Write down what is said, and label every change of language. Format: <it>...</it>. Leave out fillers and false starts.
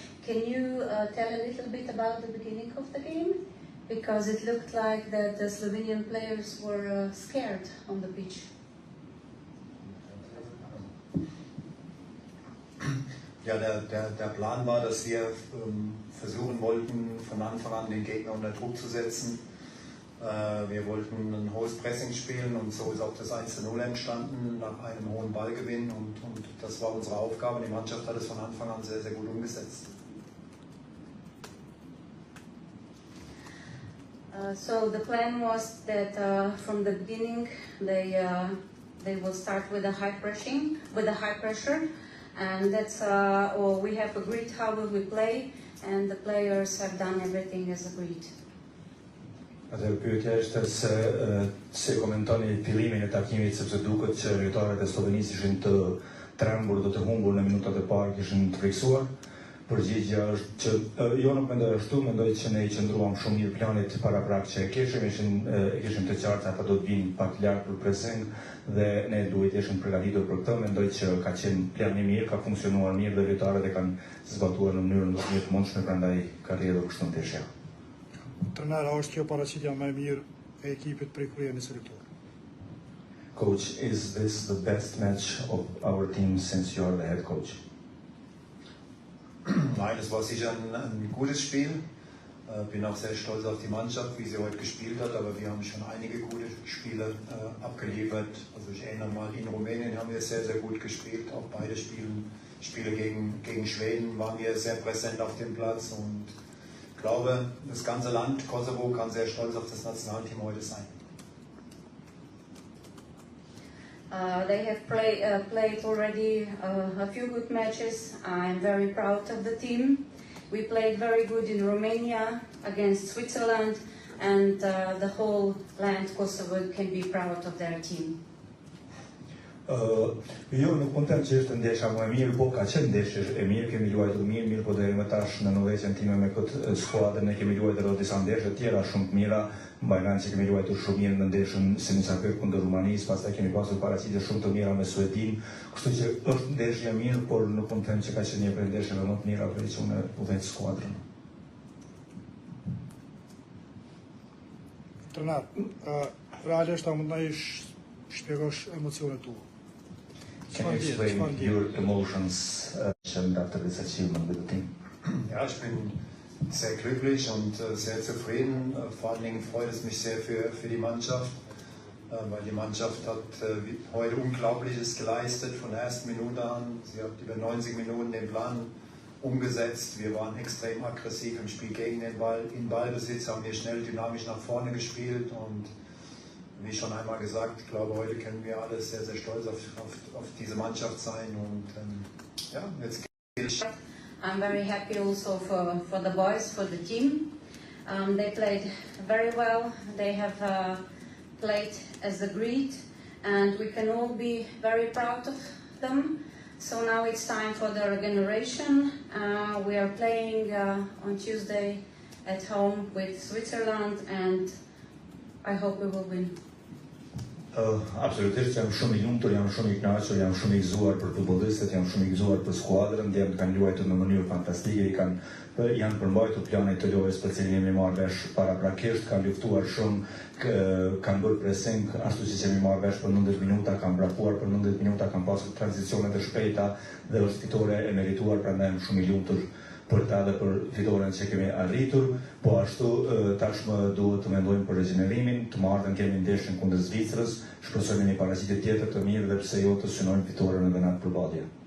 <en>Can you tell a little bit about the beginning of the game? Because it looked like that the Slovenian players were scared on the pitch.</en> <de>Ja, der Plan war, dass wir versuchen wollten, von Anfang an den Gegner unter Druck zu setzen. Wir wollten ein hohes Pressing spielen und so ist auch das 1:0 entstanden nach einem hohen Ballgewinn und das war unsere Aufgabe. Die Mannschaft hat es von Anfang an sehr, sehr gut umgesetzt.</de> <en>So the plan was that from the beginning they will start with a high pressure, and that's we have agreed how we will play, and the players have done everything as agreed.</en> <sq>Atë pyetja është se komentoni fillimin e takimit, sepse duket që lojtarët e Slovenisë ishin të trembur dhe të humbur në minutat e parë, kishin të friksuar. Përgjigjja është që jo nuk mendoj ashtu, mendoj që ne I qëndruam shumë mirë planit paraprak që e kishim të qartë ata do të vinë pak larg për pressing dhe ne duhet ishim përgatitur për këtë. Mendoj që ka qenë plan I mirë, ka funksionuar mirë dhe lojtarët e kanë zbatuar në mënyrën më të mundshme, prandaj ka rrjedhur kështu ndeshja. Trajner, a është kjo paraqitja më e mirë e ekipit prej kur jeni selektor?</sq> <en>Coach, is this the best match of our team since you are the head coach?</en> <de>Nein, es war sicher ein gutes Spiel. Bin auch sehr stolz auf die Mannschaft, wie sie heute gespielt hat, aber wir haben schon einige gute Spiele abgeliefert. Also ich erinnere mal, in Rumänien haben wir sehr, sehr gut gespielt. Auch beide Spiele gegen Schweden waren wir sehr präsent auf dem Platz und ich glaube, das ganze Land, Kosovo, kann sehr stolz auf das Nationalteam heute sein.</de> <en>They have played already a few good matches. I'm very proud of the team. We played very good in Romania against Switzerland, and the whole land Kosovo can be proud of their team.</en> <sq>Jo nuk mund të them që është ndeshja më e mirë, po ka qenë ndeshje e mirë, kemi luajtur mirë, po deri më tash në novecën time me këtë skuadër ne kemi luajtur edhe disa ndeshje të tjera shumë të mira. Mbaj mend se kemi luajtur shumë mirë në ndeshjen Sinisape kundër Rumanisë, pastaj kemi pasur paraqitje shumë të mira me Suedin, kështu që është ndeshje e mirë, por nuk mund të them që ka qenë një prej ndeshjeve më të mira për që unë vetë skuadrën. Trener, realisht a mund na shpjegosh emocionet tua?</sq> <en>Can you explain your emotions after this achievement with the team?</en> <de>Ja, ich bin sehr glücklich und sehr zufrieden. Vor allen Dingen freut es mich sehr für die Mannschaft, weil die Mannschaft hat heute Unglaubliches geleistet von der ersten Minute an. Sie hat über 90 Minuten den Plan umgesetzt. Wir waren extrem aggressiv im Spiel gegen den Ball. In Ballbesitz haben wir schnell dynamisch nach vorne gespielt und wie schon einmal gesagt, ich glaube, heute können wir alle sehr, sehr stolz auf diese Mannschaft sein und ja, jetzt geht's.</de> <en>I'm very happy also for the boys, for the team. They played very well. They have played as agreed, and we can all be very proud of them. So now it's time for the regeneration. We are playing on Tuesday at home with Switzerland, and I hope we will win.</en> <sq>Absolutisht jam shumë I lumtur, jam shumë I kënaqur, jam shumë I gëzuar për futbollistët, jam shumë I gëzuar për skuadrën, ndjem kanë luajtur në mënyrë fantastike, janë përmbajtur planet të lojës për cilin jemi marrë vesh paraprakisht, kanë luftuar shumë, kanë bërë pressing, ashtu siç jemi marrë vesh për 90 minuta, kanë brakuar për 90 minuta, kanë pasur tranzicione të shpejta dhe është fitore e merituar, prandaj jam shumë I lumtur për ta dhe për fitoren që kemi arritur, po ashtu tashmë duhet të mendojmë për regenererimin, të martën kemi ndeshjen kundër Zvicrës, shpresojmë një paraqitje tjetër të mirë dhe pse jo të synojmë fitoren edhe në atë përballje.</sq>